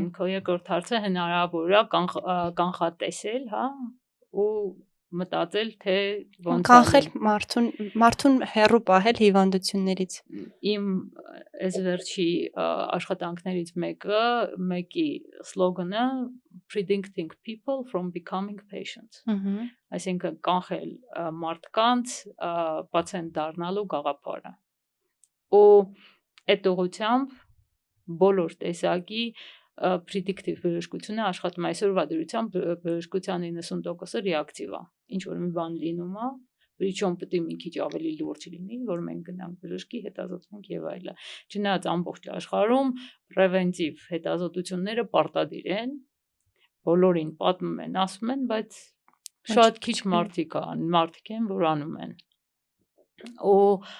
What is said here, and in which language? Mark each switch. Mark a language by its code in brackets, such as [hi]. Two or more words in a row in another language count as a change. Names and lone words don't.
[hy] Քո երկրորդ հարցը հնարավոր է կանխատեսել, հա, ու մտածել, թե ոնց կանխել մարդուն հեռու պահել հիվանդություններից։ Իմ այս վերջի աշխատանքներից մեկի սլոգանը [en] predicting people from becoming patients։ [hy] Այսինքն կանխել մարդկանց պացիենտ դառնալու գաղափարը։ Ու այդ ուղղությամբ բոլոր տեսակի predictive բժշկությունը աշխատում է այսօրվա դրությամբ բժշկության 90%-ը ռեակտիվ է ինչ որ մի բան լինում է Причем պետք է մի քիչ ավելի լուրջ լինի, որ մենք գնանք բժշկի հետազոտենք եւ այլն։ Չնայած ամբողջ աշխարհում պրևենտիվ հետազոտությունները պարտադիր են, բոլորին պատմում են, ասում են, բայց շատ քիչ մարդիկ են, որ անում են։ Ու